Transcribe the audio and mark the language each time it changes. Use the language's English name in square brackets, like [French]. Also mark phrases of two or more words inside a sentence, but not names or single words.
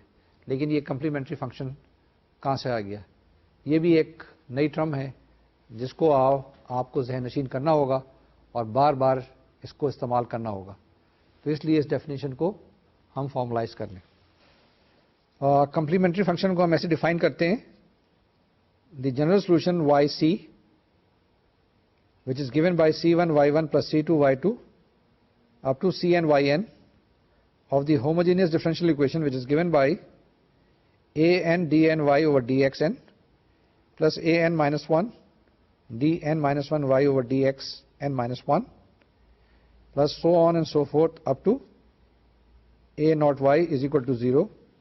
[Urdu] لیکن یہ [English] complementary function [Urdu] کہاں سے آ گیا، یہ بھی ایک نئی ٹرم ہے جس کو آپ کو ذہن نشین کرنا ہوگا اور بار بار اس کو استعمال کرنا ہوگا. تو اس لیے اس ڈیفینیشن کو ہم فارملائز کر لیں. [English] complementary function [Urdu] کو ہم ایسے ڈیفائن کرتے ہیں: [English] the general solution yc, which is given by c1 y1 plus c2 y2 up to cn yn of the homogeneous differential equation, which is given by an dn y over dxn plus an minus 1 dn minus 1 y over dx n minus 1 plus so on and so forth up to a naught y is equal to 0,